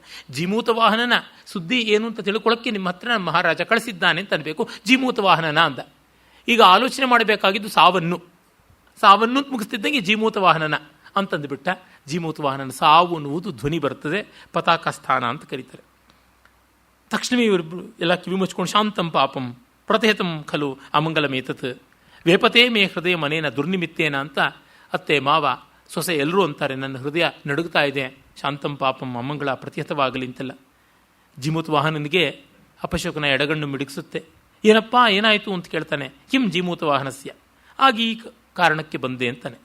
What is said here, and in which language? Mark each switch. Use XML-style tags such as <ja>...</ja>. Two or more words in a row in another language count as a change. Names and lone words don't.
<kn>ಜೀಮೂತ ವಾಹನನ ಸುದ್ದಿ ಏನು ಅಂತ ತಿಳ್ಕೊಳ್ಳೋಕ್ಕೆ ನಿಮ್ಮ ಹತ್ರ ಮಹಾರಾಜ ಕಳಿಸಿದ್ದಾನೆ ಅಂತ ಅನ್ಬೇಕು. ಜೀಮೂತ ವಾಹನನ ಅಂದ. ಈಗ ಆಲೋಚನೆ ಮಾಡಬೇಕಾಗಿದ್ದು ಸಾವನ್ನು ಮುಗಿಸ್ತಿದ್ದಂಗೆ ಜೀಮೂತ ವಾಹನನ ಅಂತಂದುಬಿಟ್ಟ. ಜೀಮೂತ ವಾಹನನ ಸಾವು ಅನ್ನುವುದು ಧ್ವನಿ ಬರ್ತದೆ, ಪತಾಕ ಸ್ಥಾನ ಅಂತ ಕರೀತಾರೆ. ತಕ್ಷಣವೇ ಇವರಿಬ್ಬರು ಎಲ್ಲ ಕಿವಿ ಮುಚ್ಕೊಂಡು</kn> <sa>ಶಾಂತಂ ಪಾಪಂ ಪ್ರತಿಹತಂ ಖಲು ಅಮಂಗಲಮೇತತ್, ವೇಪತೇ ಮೇ ಹೃದಯ ಮನೇನ ದುರ್ನಿಮಿತ್ತೇನ</sa> <kn>ಅಂತ ಅತ್ತೆ ಮಾವ ಸೊಸೆ ಎಲ್ಲರೂ ಅಂತಾರೆ. ನನ್ನ ಹೃದಯ ನಡುಗ್ತಾ ಇದೆ,</kn> <sa>ಶಾಂತಂ ಪಾಪಂ</sa> <kn>ಅಮ್ಮಂಗಳ ಪ್ರತಿಹತವಾಗಲಿ ಅಂತೆಲ್ಲ. ಜಿಮೂತ್ ವಾಹನನಿಗೆ ಅಪಶಕನ ಎಡಗಣ್ಣು ಮಿಡುಗಿಸುತ್ತೆ. ಏನಪ್ಪ ಏನಾಯಿತು ಅಂತ ಕೇಳ್ತಾನೆ.</kn> <sa>ಕಿಂ ಜಿಮೂತ ವಾಹನಸ್ಯ,</sa> <kn>ಆಗ ಈ ಕಾರಣಕ್ಕೆ ಬಂದೆ ಅಂತಾನೆ.</kn>